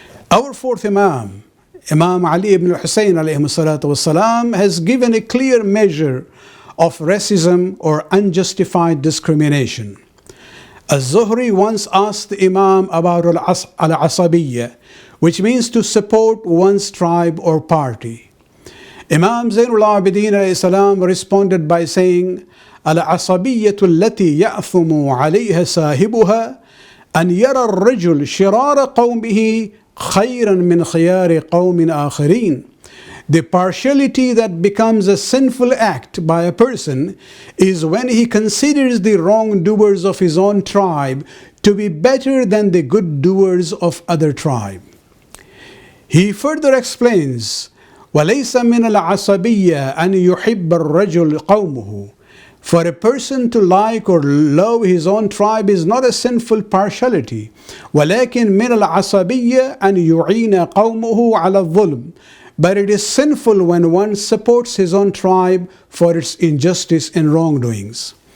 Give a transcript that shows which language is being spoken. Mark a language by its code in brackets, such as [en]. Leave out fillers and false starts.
[en] Our fourth Imam, Imam Ali ibn Hussein alayhi salatu wasalam, has given a clear measure of racism or unjustified discrimination. Az-Zuhri once asked the Imam about al-asabiyya, which means to support one's tribe or party. Imam Zainul Abidin alayhi salam responded by saying, [ar] العصبية التي يأثم عليها صاحبها أن يرى الرجل شرار قومه خيرا من خيار قوم آخرين. [en] The partiality that becomes a sinful act by a person is when he considers the wrongdoers of his own tribe to be better than the good doers of other tribe. He further explains, [ar] وَلَيْسَ مِنَ الْعَصَبِيَّةِ أَنْ يُحِبَّ الرَّجُلُ قَوْمُهُ. [en] For a person to like or love his own tribe is not a sinful partiality. [ar] وَلَكِنْ مِنَ الْعَصَبِيَّةِ أَنْ يُعِينَ قَوْمُهُ عَلَى الظُّلْمِ. [en] But it is sinful when one supports his own tribe for its injustice and wrongdoings.